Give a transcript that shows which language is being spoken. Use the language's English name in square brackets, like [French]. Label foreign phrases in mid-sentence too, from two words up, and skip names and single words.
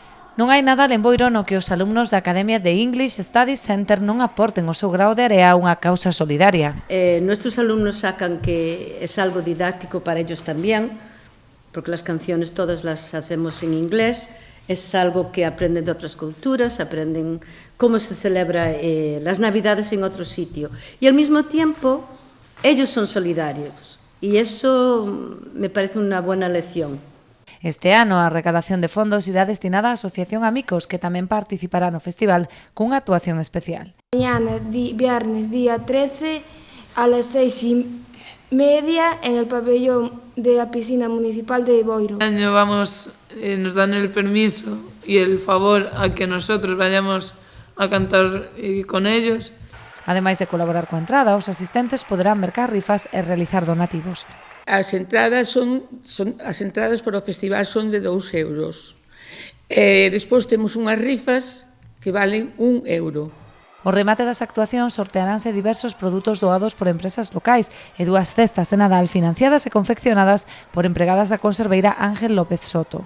[Galician] Non hai nada lemboiro no que os alumnos da Academia de English Studies Center non aporten o seu grao de area a unha causa solidaria. [Spanish] Nuestros alumnos sacan que es algo didáctico para ellos también, porque las canciones todas las hacemos en inglés, es algo que aprenden de otras culturas, aprenden cómo se celebra las Navidades en otro sitio. Y al mismo tiempo, ellos son solidarios. Y eso me parece una buena lección. [Galician] Este ano a recadación de fondos irá destinada á Asociación Amigos, que tamén participará no festival cunha actuación especial. [Spanish] Mañana, viernes, día 13, a las 6:30 en el pabellón de la piscina municipal de Boiro. Este año nos dan el permiso y el favor a que nosotros vayamos a cantar con ellos. [Galician] Ademais de colaborar coa entrada, os asistentes poderán mercar rifas e realizar donativos. As entradas para o festival son de 2 euros. Despois temos unhas rifas que valen 1 euro. O remate das actuacións sortearánse diversos produtos doados por empresas locais e 2 cestas de Nadal financiadas e confeccionadas por empregadas da conserveira Ángel López Soto.